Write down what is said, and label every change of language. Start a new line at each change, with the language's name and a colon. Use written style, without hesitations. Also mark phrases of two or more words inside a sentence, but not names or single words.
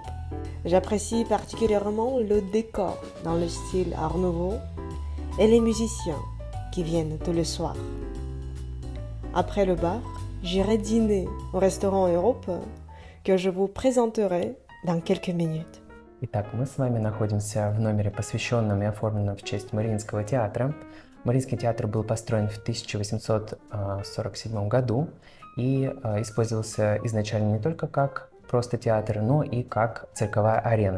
French: J'apprécie particulièrement le décor dans le style Art Nouveau et les musiciens qui viennent tous les soirs. Après le bar, j'irai dîner au restaurant Europe que je vous présenterai dans quelques minutes.
Russian: Итак, мы с вами находимся в номере, посвященном и оформленном в честь Мариинского театра. Мариинский театр был построен в 1847 году и использовался изначально не только как просто театр, но и как цирковая арена.